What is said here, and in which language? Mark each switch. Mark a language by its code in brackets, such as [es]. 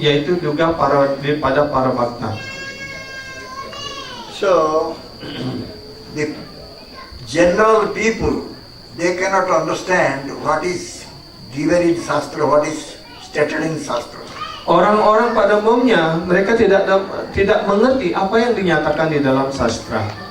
[id] yaitu juga pada para bhakta. [en] So, the general people, they cannot understand what is given in Shastra, what is stated in Shastra. [id] Orang-orang pada umumnya mereka tidak mengerti apa yang dinyatakan di dalam sastra.